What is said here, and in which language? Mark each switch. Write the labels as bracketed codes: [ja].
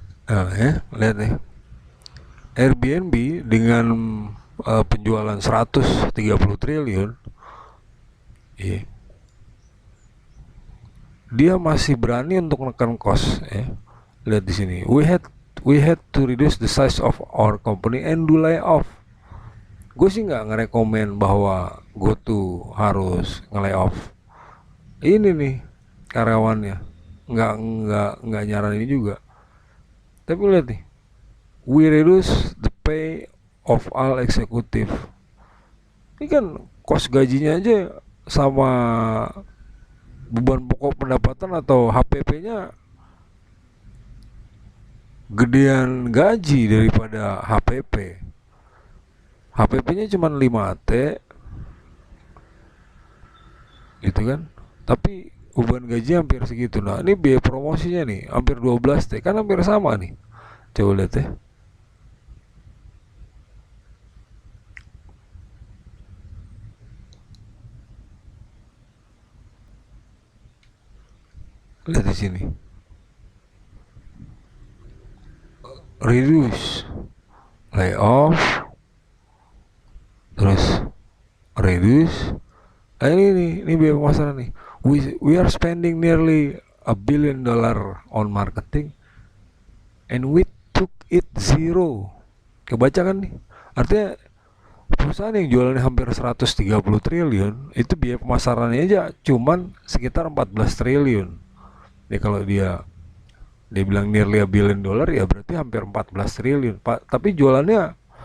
[id] Nah, ya, lihat nih. Airbnb dengan penjualan 130 triliun, ya, dia masih berani untuk menekan cost ya. Lihat di sini. [en] We had to reduce the size of our company and do layoff. [id] Gue sih nggak ngerekomen bahwa gue tuh harus nge-layoff ini nih karyawannya, nggak nyaran ini juga. Tapi lihat nih, [en] we reduce the pay of all executive. [id] Ini kan kos gajinya aja sama beban pokok pendapatan atau HPP-nya gedean gaji daripada HPP. HPP-nya cuma 5T gitu kan. Tapi beban gaji hampir segitu. Nah, ini biaya promosinya nih hampir 12T, kan hampir sama nih. Coba lihat ya. Lihat di sini. [en] Reduce, layoff, terus reduce. [id] Nah, ini biaya pemasaran nih. [en] We are spending nearly $1 billion on marketing and we took it zero. [id] Kebaca kan nih? Artinya perusahaan yang jualannya hampir 130 triliun itu biaya pemasarannya aja cuman sekitar 14 triliun. Ya kalau dia bilang [en] nearly $1 billion, [id] ya berarti hampir 14 triliun. Tapi jualannya